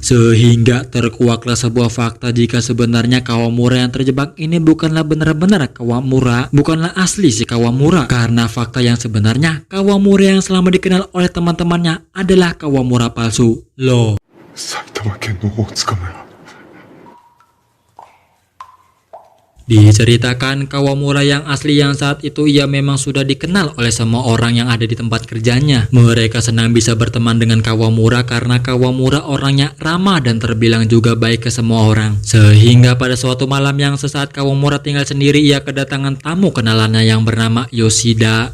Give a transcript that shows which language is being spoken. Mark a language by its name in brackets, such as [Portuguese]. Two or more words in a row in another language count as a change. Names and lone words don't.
[Indonesian] Sehingga terkuaklah sebuah fakta jika sebenarnya Kawamura yang terjebak ini bukanlah benar-benar Kawamura, bukanlah asli si Kawamura. Karena fakta yang sebenarnya Kawamura yang selama dikenal oleh teman-temannya adalah Kawamura palsu. Loh, [Japanese] 埼玉県の大塚村 [Indonesian] Diceritakan Kawamura yang asli yang saat itu ia memang sudah dikenal oleh semua orang yang ada di tempat kerjanya. Mereka senang bisa berteman dengan Kawamura karena Kawamura orangnya ramah dan terbilang juga baik ke semua orang. Sehingga pada suatu malam yang sesaat Kawamura tinggal sendiri, ia kedatangan tamu kenalannya yang bernama Yoshida.